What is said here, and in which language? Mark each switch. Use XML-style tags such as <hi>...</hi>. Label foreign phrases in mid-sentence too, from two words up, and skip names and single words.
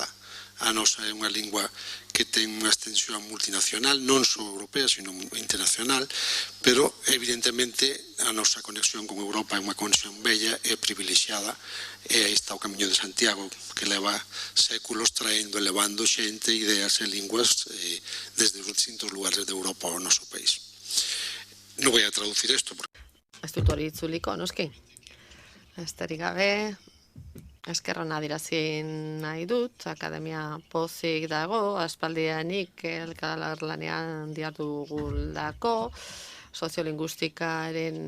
<gl>A nosa é unha lingua que ten unha extensión multinacional, non só europea, sino internacional, pero evidentemente a nosa conexión con Europa é unha conexión bella e privilexiada, e aí está o Camiño de Santiago, que leva séculos traendo, elevando xente, ideas e linguas desde os distintos lugares de Europa ao noso país. Non voy a traducir isto.</gl> <eu>Ez dut hori itzuliko, noski? Esterik gabe, eskerron adirazi nahi dut, akademia pozik dago, aspaldianik elkarlanean dihardugulako, soziolinguistikaren</eu>